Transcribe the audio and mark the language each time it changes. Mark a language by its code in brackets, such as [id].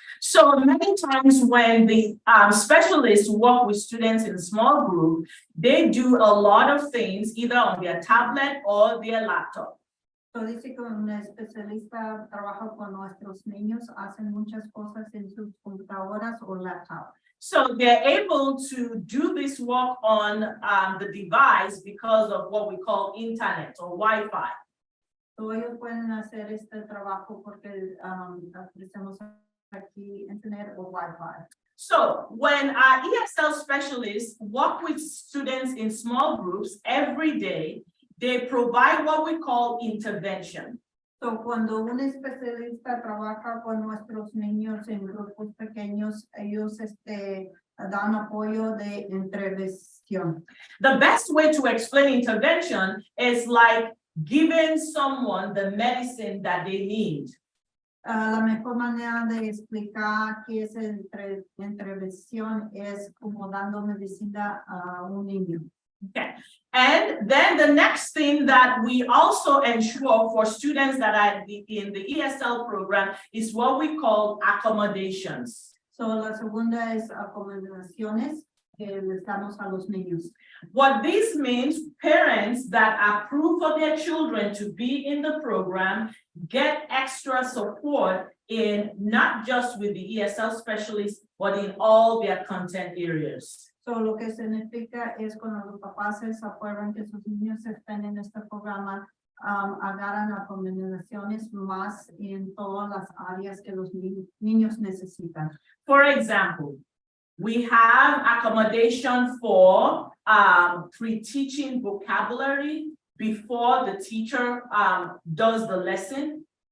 [en] So many times when the specialists work with students in small group, they do a lot of things either on their tablet or their laptop. [es] So dice que un especialista trabaja con nuestros niños, hacen muchas cosas en sus computadoras o laptops. [en] So they're able to do this work on the device because of what we call internet or Wi-Fi. [es] So ellos pueden hacer este trabajo porque ofrecemos aquí internet o Wi-Fi. [en] So when our ESL specialists work with students in small groups every day, they provide what we call intervention. [es] So, cuando un especialista trabaja con nuestros niños en grupos pequeños, ellos dan apoyo de intervención. [en] The best way to explain intervention is like giving someone the medicine that they need. [es] La mejor manera de explicar qué es intervención es como dando medicina a un niño. [en] Okay, and then the next thing that we also ensure for students that are in the ESL program is what we call accommodations. [es] So, la segunda es acomodaciones que les damos a los niños. [en] What this means, parents that approve for their children to be in the program get extra support in not just with the ESL specialists, but in all their content areas. [es] So, lo que significa es cuando los papás se acuerdan que sus niños estén en este programa, agarran acomodaciones más en todas las áreas que los niños necesitan. [en] For example, we have accommodation for pre-teaching vocabulary before the teacher does the lesson.